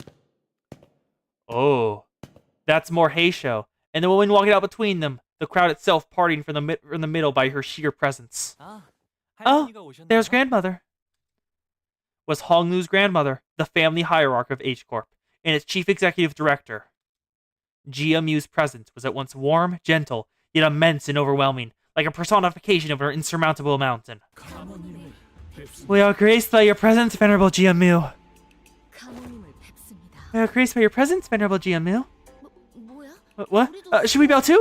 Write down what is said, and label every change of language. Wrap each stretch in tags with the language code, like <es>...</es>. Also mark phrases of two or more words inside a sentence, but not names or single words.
<en>Oh, that's more Heisho, and the woman walking out between them, the crowd itself parting from the middle by her sheer presence. Oh, there's grandmother. Was Hong Lu's grandmother, the family hierarch of H Corp, and its chief executive director. Jia Mu's presence was at once warm, gentle, yet immense and overwhelming, like a personification of an insurmountable mountain. We are graced by your presence, Venerable Jia Mu. We are graced by your presence, Venerable Jia Mu. What? Should we bow too?</en>